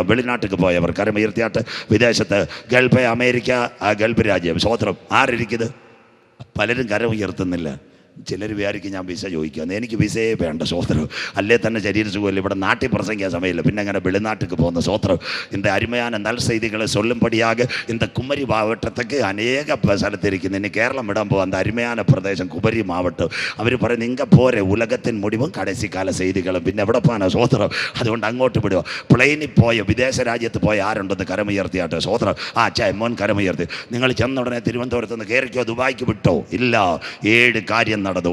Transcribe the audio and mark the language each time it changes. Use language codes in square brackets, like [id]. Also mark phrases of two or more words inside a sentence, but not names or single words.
[ml] വെളിനാട്ടിക്ക് പോയവർ കരമുയർത്തിയാട്ട്. വിദേശത്ത് ഗൾഫ്, അമേരിക്ക, ഗൾഫ് രാജ്യം സ്വോത്രം ആരിരിക്കുന്നത്? പലരും കരം ഉയർത്തുന്നില്ല. ചിലർ വിചാരിക്കും ഞാൻ വിസ ചോദിക്കുകയെന്ന്. എനിക്ക് വിസയെ വേണ്ട സ്വോത്രം. അല്ലേ തന്നെ ശരീര സുഖമില്ല. ഇവിടെ നാട്ടിൽ പ്രസംഗിക്കാൻ സമയമില്ല, പിന്നെ അങ്ങനെ വെളിനാട്ടിക്ക് പോകുന്ന സ്വോത്രം. [ta] இந்த அருமையான நல் செய்திகளை சொல்லும்படியாக இந்த குமரி மாவட்டத்துக்கு அநேக സ്ഥലത്തിരിക്കുന്നു. [ml] ഇനി കേരളം വിടാൻ പോകും. [ta] அந்த அருமையான பிரதேசம் குமரி மாவட்டம். [ml] അവർ പറയുന്നത് ഇങ്ങ പോരെ, [ta] உலகத்தின் முடிவும் கடைசிக்கால செய்திகளும் [ml] പിന്നെ എവിടെ പോകാനാണ് സ്വോത്രം. അതുകൊണ്ട് അങ്ങോട്ട് വിടുക. പ്ലെയിനിൽ പോയ വിദേശ രാജ്യത്ത് പോയ ആരുണ്ടെന്ന് കരമുയർത്തിയാട്ടെ സ്വോത്രം. മോൻ കരമുയർത്തി. നിങ്ങൾ ചെന്ന ഉടനെ തിരുവനന്തപുരത്ത് നിന്ന് കയറിക്കോ, ദുബായിക്ക് വിട്ടോ? ഇല്ല. 7 കാര്യം നടന്നു.